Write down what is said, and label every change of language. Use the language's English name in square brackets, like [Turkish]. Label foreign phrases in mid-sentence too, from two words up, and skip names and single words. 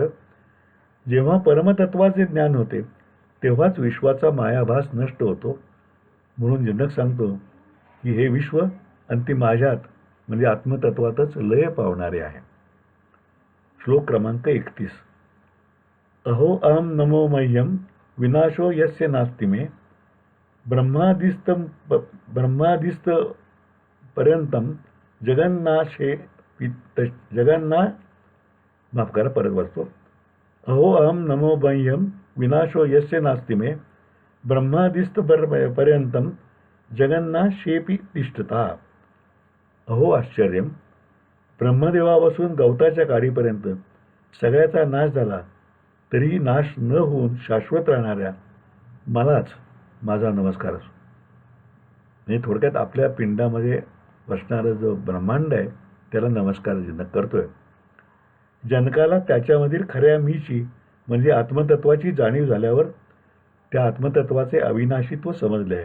[Marathi] जेव्हा परमतत्वाचे ज्ञान होते तेव्हाच विश्वाचा मायाभास नष्ट होतो. म्हणून जनक सांगतो की हे विश्व अंतिम माझ्यात म्हणजे आत्मतत्वातच लय पावणारे आहे. श्लोक क्रमांक [Sanskrit] 31. अहो अहम नमो मह्यम विनाशो यस्य नास्ति मे ब्रह्मादिस्त पर्यंतम [Marathi] परत वाचतो. [Sanskrit] अहो अहम नमो मह्यम विनाशो यस्य नास्ति मे ब्रह्मादिस्त पर्यंतम जगन्नाशेपि तिष्ठता. अहो आश्चर्यम, [Marathi] ब्रह्मदेवापासून गवताच्या काडीपर्यंत सगळ्याचा नाश झाला तरीही नाश न होऊन शाश्वत राहणाऱ्या मलाच माझा नमस्कार असो. म्हणजे थोडक्यात आपल्या पिंडामध्ये बसणारं जो ब्रह्मांड आहे त्याला नमस्कार जनक करतोय. जनकाला त्याच्यामधील खऱ्या मीची म्हणजे आत्मतत्वाची जाणीव झाल्यावर त्या आत्मतत्वाचे अविनाशित्व समजले आहे.